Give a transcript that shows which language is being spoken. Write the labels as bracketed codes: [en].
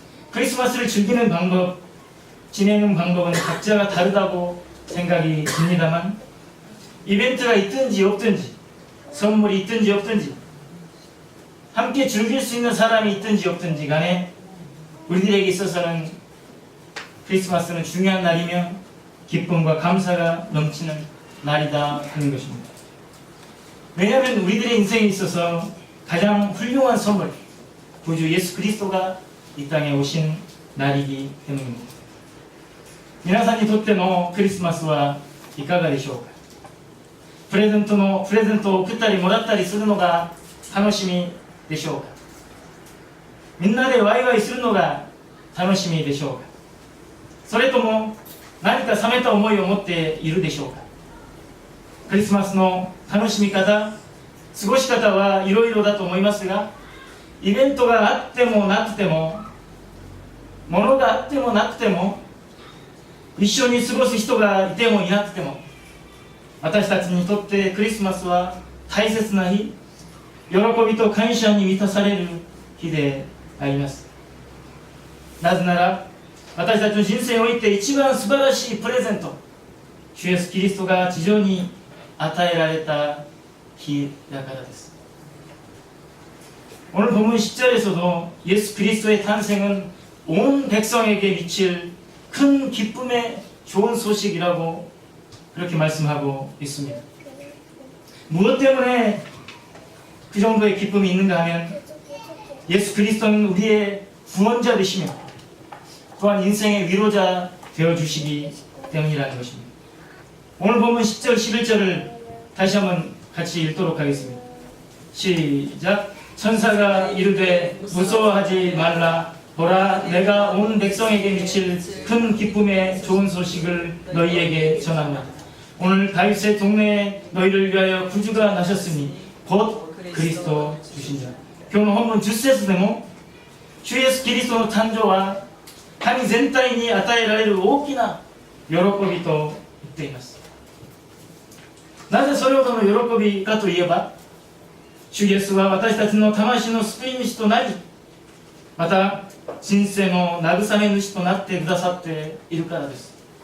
[ko] 크리스마스를 즐기는 방법, 지내는 방법은 각자가 다르다고 생각이 듭니다만 이벤트가 있든지 없든지 선물이 있든지 없든지 함께 즐길 수 있는 사람이 있든지 없든지 간에 우리들에게 있어서는 크리스마스는 중요한 날이며 기쁨과 감사가 넘치는 날이다 하는 것입니다. 왜냐하면 우리들의 인생에 있어서 가장 훌륭한 선물, 구주 예수 그리스도가 이 땅에 오신 날이기 때문입니다. [ja] 皆さんにとってのクリスマスはいかがでしょうか。プレゼントを送ったりもらったりするのが楽しみでしょうか。みんなでワイワイするのが楽しみでしょうか。それとも何か冷めた思いを持っているでしょうか。クリスマスの楽しみ方、過ごし方はいろいろだと思いますが、イベントがあってもなくても、物があってもなくても、一緒に過ごす人がいてもいなくても、私たちにとってクリスマスは大切な日、喜びと感謝に満たされる日であります。なぜなら私たちの人生において一番素晴らしいプレゼント、主イエスキリストが地上に与えられた日だからです。 [ko] 오늘 본문 10절에서도 예수 그리스도의 탄생은 온 백성에게 미칠 큰 기쁨의 좋은 소식이라고 그렇게 말씀하고 있습니다. 무엇 때문에 그 정도의 기쁨이 있는가 하면 예수 그리스도는 우리의 구원자 되시며 또한 인생의 위로자 되어주시기 때문이라는 것입니다. 오늘 보면 10절 11절을 다시 한번 같이 읽도록 하겠습니다. 시작. 천사가 이르되 무서워하지 말라. 보라, 내가 온 백성에게 미칠 큰 기쁨의 좋은 소식을 너희에게 전하노라. 오늘 다윗의 동네에 너희를 위하여 구주가 나셨으니 곧 그리스도 주시니라. [ja] 今日の本文10節でも主イエスキリストの誕生は神全体に与えられる大きな喜びと言っています。なぜそれほどの喜びかといえば、主イエスは私たちの魂の救い主となり、また人生の慰め主となってくださっているからです。